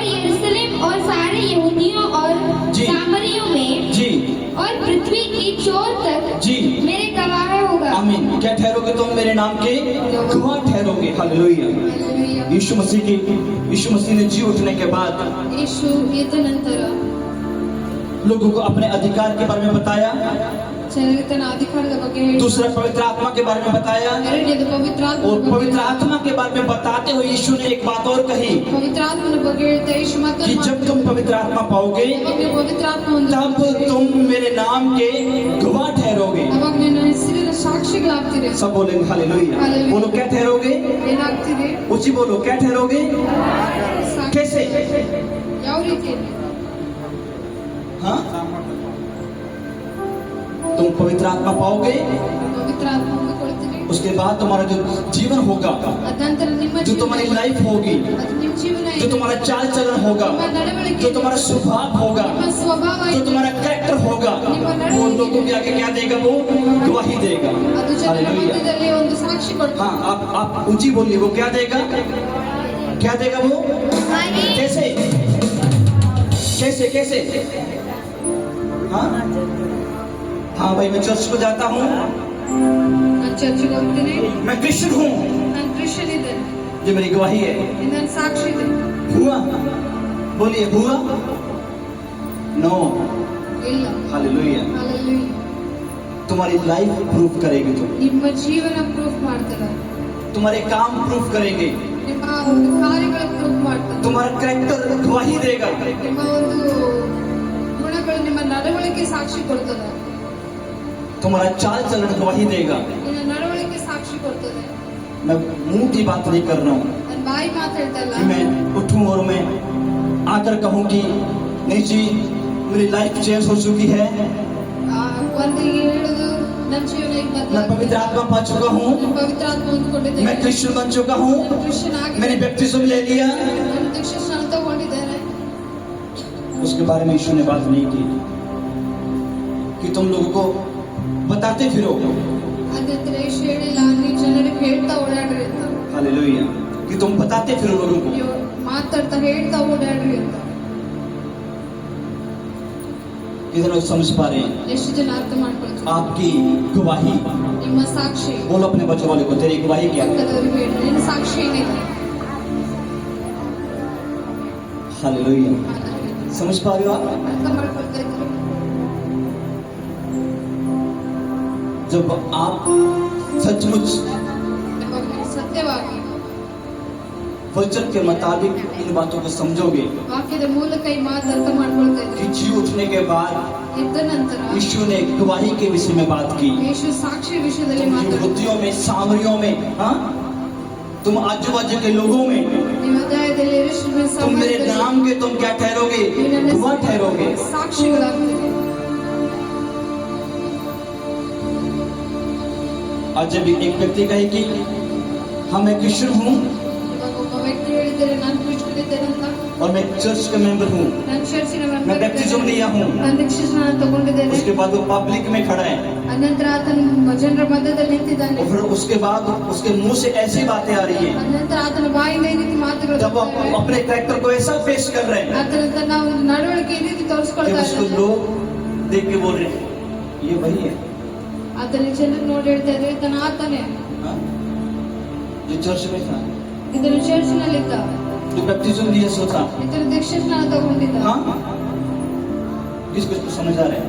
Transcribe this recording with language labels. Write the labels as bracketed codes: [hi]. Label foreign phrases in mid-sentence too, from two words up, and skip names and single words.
[hi] यरूशलेम और सारे यहूदियों और जी। सामरियों में जी और पृथ्वी की छोर तक जी मेरे गवाह होगा। आमीन। क्या ठहरोगे तुम? मेरे नाम के गवाह ठहरोगे। हालेलुया। Hallelujah. यीशु मसीह ने जी उठने के बाद [kn] ಯೇಸು ಎದ್ದ ನಂತರ [hi] लोगों को अपने अधिकार के बारे में बताया, [kn] ಜನರಿಗೆ ತನ್ನ ಅಧಿಕಾರದ ಬಗ್ಗೆ ಹೇಳಿದ. [hi] दूसरा पवित्र आत्मा के बारे में बताया, [kn] ಎರಡನೇದು ಪವಿತ್ರಾತ್ಮನ [hi] और [kn] ಬಗ್ಗೆ. [hi] पवित्र आत्मा के बारे में बताते हुए यीशु ने एक बात और कही [kn] ಪವಿತ್ರಾತ್ಮನ ಬಗ್ಗೆ ಹೇಳ್ತಾ ಯೇಸು [hi] कि [kn] ಮತ್ತೊಂದು [hi] जब तुम पवित्र आत्मा पाओगे [kn] ಅವಾಗ ನೀವು ಪವಿತ್ರಾತ್ಮ ಒಂದು [hi] तब तुम मेरे नाम के गवाह ठहरोगे। [kn] ಅವಾಗ ನನ್ನ ಹೆಸರಿನ ಸಾಕ್ಷಿಗಳಾಗ್ತೀರಿ. [hi] सब बोलेंगे हालेलुया। हालेलुया। बोलो क्या ठहरोगे? [kn] ಏನಾಗ್ತೀರಿ? [hi] ऊंची बोलो क्या ठहरोगे? [kn] ಸಾಕ್ಷಿ. [hi] कैसे? [kn] ಯಾವ ರೀತಿ? [hi] हाँ तुम पवित्र आत्मा पाओगे [kn] ಪವಿತ್ರಾತ್ಮ ಕೊಡ್ತೀರಿ. [hi] उसके बाद तुम्हारा जो जीवन होगा, [kn] ಅದ ನಂತರ ನಿಮ್ಮ [hi] जो तुम्हारी लाइफ होगी, [kn] ಅದು ನಿಮ್ಮ ಜೀವನ [hi] जो तुम्हारा चाल चलन होगा, जो तुम्हारा स्वभाव होगा, [kn] ನಿಮ್ಮ ಸ್ವಭಾವ [hi] जो तुम्हारा कैरेक्टर होगा, वो लोगों के आगे क्या देगा? वो गवाही देगा। [kn] ಅದು ಜನರ [hi] हालेलुया। [kn] ಮಧ್ಯದಲ್ಲಿ ಒಂದು ಸಾಕ್ಷಿ ಕೊಡ್ತದೆ। [hi] हाँ, आप ऊंची बोलिए, वो क्या देगा? क्या देगा वो? कैसे कैसे कैसे? हाँ हाँ भाई, मैं चर्च को जाता हूँ, [kn] ನಾನು ಚರ್ಚಿಗೆ ಹೋಗ್ತೀನಿ, [hi] मैं क्रिश्चियन हूँ, [kn] ನಾನು ಕ್ರಿಶ್ಚಿಯನ್ ಇದ್ದೇನೆ, [hi] ये मेरी गवाही है। [kn] ಇದು ನನ್ನ ಸಾಕ್ಷಿ ಇದೆ। [hi] हुआ? बोलिए, हुआ? नो। [kn] ಇಲ್ಲ। [hi] हालेलुया। Hallelujah. तुम्हारी [en] life proof [hi] करेगी, [kn] ನಿಮ್ಮ ಜೀವನ ಪ್ರೂಫ್ ಮಾಡ್ತದೆ, [hi] तुम्हारे काम प्रूफ करेंगे, [kn] ನಿಮ್ಮ ಒಂದು ಕಾರ್ಯಗಳ ಪ್ರೂಫ್ ಮಾಡ್ತದೆ, [hi] तुम्हारा कैरेक्टर गवाही देगा। [kn] ನಿಮ್ಮ ಒಂದು ಗುಣಗಳು, ನಿಮ್ಮ ನಡವಳಿಕೆ ಸಾಕ್ಷಿ ಕೊಡ್ತದೆ, [hi] तुम्हारा चाल चलन गवाही देगा। [kn] ನಿನ್ನ ನಡವಳಿಕೆ ಸಾಕ್ಷಿ ಕೊಡ್ತದೆ। [hi] मैं मुंह की बात नहीं कर रहा हूँ [kn] ನನ್ನ ಬಾಯಿ ಮಾತಾಡ್ತಾ ಇಲ್ಲ, [hi] कि मैं उठूं और मैं आकर कहूँ कि नहीं जी, मेरी [en] life change [hi] हो चुकी है, [kn] ಒಂದು ಹೇಳುದು ನನ್ನ ಜೀವನ ಈಗ [hi] मैं [kn] ಬದಲಾಗಿದೆ, [hi] पवित्र आत्मा पा चुका हूँ, [kn] ನಾನು ಪವಿತ್ರ ಆತ್ಮ ಹೊಂದ್ಕೊಂಡಿದ್ದೇನೆ, [hi] मैं क्रिश्चियन बन चुका हूँ, [kn] ನಾನು ಕ್ರಿಶ್ಚಿಯನ್ [hi] मैंने [kn] ಆಗಿದೆ, [hi] बैप्टिज्म ले लिया। [kn] ನಾನು ದೀಕ್ಷಾಸ್ನಾನ ತಗೊಂಡಿದ್ದೇನೆ। [hi] उसके बारे में यीशु ने बात नहीं की कि तुम लोगों को बताते फिरो। [kn] ಅದಂತರ ಯೇಸು ಹೇಳಿಲ್ಲ ನೀವು ಜನರಿಗೆ ಹೇಳ್ತಾ ಓಡಾಡ್ರಿ ಅಂತ, [hi] हालेलुया, कि तुम बताते फिरो लोगों को। [kn] ನೀವು ಮಾತಾಡ್ತಾ ಹೇಳ್ತಾ ಓಡಾಡ್ರಿ ಅಂತ। [hi] कितने लोग समझ पा रहे हैं? [kn] ಎಷ್ಟು ಜನ ಅರ್ಥ ಮಾಡ್ಕೊಳ್ತಾರೆ? [hi] आपकी गवाही, [kn] ನಿಮ್ಮ ಸಾಕ್ಷಿ [hi] बोलो अपने बच्चों वाले को, तेरी गवाही क्या है? [kn] ಪಕ್ಕದವರಿಗೆ ಹೇಳಿ, ನಿನ್ನ ಸಾಕ್ಷಿ ಏನಿದೆ? [hi] हालेलुया, समझ पा रहे हो आप? [kn] ಅರ್ಥ ಮಾಡ್ಕೊಳ್ತಾ ಇದ್ದಾರೆ? [hi] जब आप सचमुच [kn] ಯಾವಾಗ ಸತ್ಯವಾಗಿ [hi] वचन के मुताबिक इन बातों को समझोगे [kn] ವಾಕ್ಯದ ಮೂಲಕ ಈ ಮಾತು ಅರ್ಥ ಮಾಡ್ಕೊಳ್ತಾ [hi] कि [kn] ಇದ್ದಾರೆ, [hi] जी उठने के बाद [kn] ಇದ್ದ ನಂತರ [hi] यीशु ने गवाही के विषय में बात की। [kn] ಯೇಸು ಸಾಕ್ಷಿ ವಿಷಯದಲ್ಲಿ [hi] तुम [kn] ಮಾತಾಡ್ತಾರೆ। [hi] यहूदियों में, सामरियों में, हाँ, तुम आजू बाजू के लोगों में, [kn] ನೀವು ಅಧ್ಯಾಯದಲ್ಲಿ ಯೇಸುವಿನ [hi] तुम मेरे [kn] ಸಮಾಜದಲ್ಲಿ [hi] नाम के तुम क्या ठहरोगे? [kn] ನೀವು ನನ್ನ [hi] गवाह ठहरोगे। [kn] ಸಾಕ್ಷಿಗಳಾಗ್ತೀರಿ। [hi] आज जब एक व्यक्ति कहे कि हाँ मैं क्रिश्चियन हूँ [kn] ಇವಾಗ ಒಬ್ಬ ವ್ಯಕ್ತಿ ಹೇಳಿದ್ದಾರೆ ನಾನು ಕ್ರಿಶ್ಚಿಯನ್ ಇದ್ದೇನೆ ಅಂತ, [hi] और मैं चर्च का मेंबर हूँ, [kn] ನಾನು ಚರ್ಚಿನ [hi] मैं बैप्टिज्म लिया हूँ, [kn] ನಾನು ದೀಕ್ಷಾಸ್ನಾನ ತಗೊಂಡಿದ್ದೇನೆ, [hi] उसके बाद वो पब्लिक में खड़ा है [kn] ಅನಂತರ ಆತನ ಜನರ ಮಧ್ಯದಲ್ಲಿ ನಿಂತಿದ್ದಾನೆ, [hi] और फिर उसके बाद उसके मुंह से ऐसी बातें आ रही है, [kn] ಅನಂತರ ಆತನ ಬಾಯಿಂದ ಈ ರೀತಿ ಮಾತುಗಳು [hi] जब वो [kn] ಬರ್ತಾ ಇವೆ। [hi] अपने कैरेक्टर को ऐसा पेश कर रहे हैं [kn] ಆತನ ತನ್ನ ಒಂದು ನಡವಳಿಕೆ ಈ ರೀತಿ [hi] कि [kn] ತೋರಿಸ್ಕೊಳ್ತಾ [hi] उसको [kn] ಇದ್ದಾನೆ, [hi] लोग देख के बोल रहे हैं ये वही है, [kn] ಆತನ ಜನರು ನೋಡಿ ಹೇಳ್ತಾ ಇದ್ದಾರೆ ತನ್ನ ಆತನೇ, [hi] हाँ? जो चर्च में था, [kn] ಇದನ್ನು ಚರ್ಚ್ನಲ್ಲಿದ್ದ, [hi] जो बैप्टिज्म लिया सो था, [kn] ಇದರ ದೀಕ್ಷಾಸ್ನಾನ ತಗೊಂಡಿದ್ದ, [hi] हाँ? किसको इसको समझ आ रहा है?